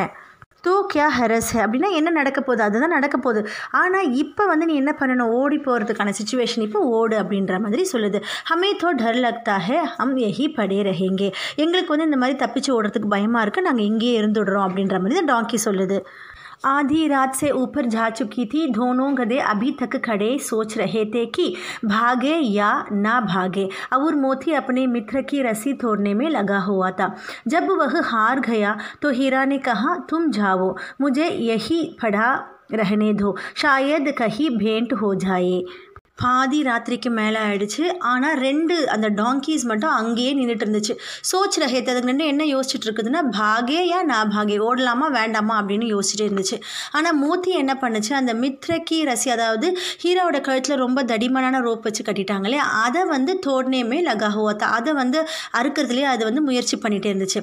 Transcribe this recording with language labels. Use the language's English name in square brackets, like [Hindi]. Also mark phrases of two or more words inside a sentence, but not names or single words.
[Hindi] तो क्या हरस है [Tamil] அப்படின்னா என்ன நடக்க போகுது, அதுதான் நடக்க போகுது, ஆனால் இப்போ வந்து நீ என்ன பண்ணணும், ஓடி போகிறதுக்கான சுச்சுவேஷன் இப்போ ஓடு அப்படின்ற மாதிரி சொல்லுது. [Hindi] हमें तो डर लगता है हम यहीं पड़े रहेंगे, [Tamil] எங்களுக்கு வந்து இந்த மாதிரி தப்பிச்சு ஓடுறதுக்கு பயமாக இருக்குது, நாங்கள் இங்கேயே இருந்துடுறோம் அப்படின்ற மாதிரி தான் டாங்கி சொல்லுது. [Hindi] आधी रात से ऊपर जा चुकी थी। दोनों गधे अभी तक खड़े सोच रहे थे कि भागे या ना भागे, और मोती अपने मित्र की रस्सी तोड़ने में लगा हुआ था। जब वह हार गया तो हीरा ने कहा, तुम जाओ, मुझे यही पड़ा रहने दो, शायद कहीं भेंट हो जाए। [Tamil] பாதி ராத்திரிக்கு மேலே ஆயிடுச்சு. ஆனால் 2 அந்த டாங்கீஸ் மட்டும் அங்கேயே நின்றுட்டு இருந்துச்சு. [Hindi] सोच रहेत [Tamil] அதுக்கு நின்று என்ன யோசிச்சுட்டு இருக்குதுன்னா, [Hindi] भागे या ना भागे, [Tamil] ஓடலாமா வேண்டாமா அப்படின்னு யோசிச்சுட்டே இருந்துச்சு. ஆனால் மோத்தி என்ன பண்ணுச்சு, அந்த [Hindi] मित्र की रस्सी, [Tamil] அதாவது ஹீராவோட கழுத்தில் ரொம்ப தடிமனான ரோப் வச்சு கட்டிட்டாங்களே, அதை வந்து [Hindi] तोड़ने में लगा हुआ था, [Tamil] அதை வந்து அறுக்கிறதுலேயே அது வந்து முயற்சி பண்ணிகிட்டே இருந்துச்சு.